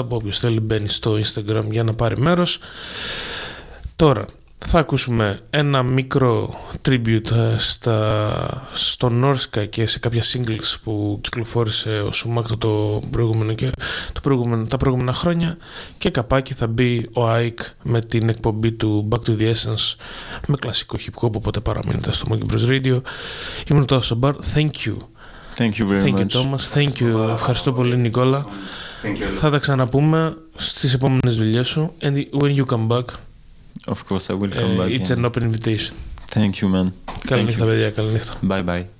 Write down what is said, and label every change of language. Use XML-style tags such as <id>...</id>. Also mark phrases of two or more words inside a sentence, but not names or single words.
<el>Όποιος θέλει μπαίνει στο Instagram για να πάρει μέρος. Τώρα θα ακούσουμε ένα μικρό tribute στο Νόρσκα και σε κάποια singles που κυκλοφόρησε ο Sumac τα προηγούμενα χρόνια, και καπάκι θα μπει ο Ike με την εκπομπή του Back to the Essence με κλασικό</el> <en>hip hop,</en> <el>οπότε παραμείνετε στο Monkey Bros Radio. Ήμουν το Σαμπάρ.</el> <en>Thank you. Thank you very Thank you much. Thomas. Thank you.</en> <el>Ευχαριστώ πολύ Νικόλα. Θα τα ξαναπούμε στις επόμενες δουλειές σου,</el> <en>and when you come back, Of course I will come back. it's an open invitation. Thank you, man.</en> <el>Καλή</el> <en>Thank</en> <el>νύχτα,</el> <en>you.</en> <el>παιδιά. Καλή νύχτα.</el> <en>Bye bye.</en>